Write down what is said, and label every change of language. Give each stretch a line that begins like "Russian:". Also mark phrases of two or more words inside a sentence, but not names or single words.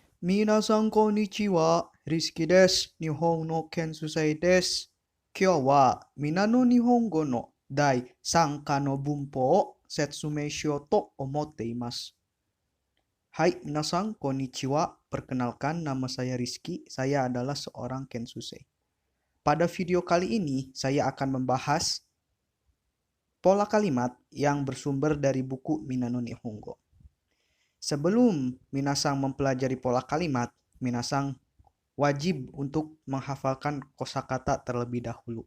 Japanese: 皆さんこんにちは、Rizkyです。日本の研修生です. 今日はみんなの日本語の第三課の文法を説明しようと思っています. はい皆さん、こんにちは.
Indonesian: Perkenalkan, nama saya Rizky. Saya adalah seorang Kensusei. Pada video kali ini, saya akan membahas pola kalimat yang bersumber dari buku Mina no Nihongo. Sebelum minasang mempelajari pola kalimat, minasang wajib untuk menghafalkan kosakata terlebih dahulu.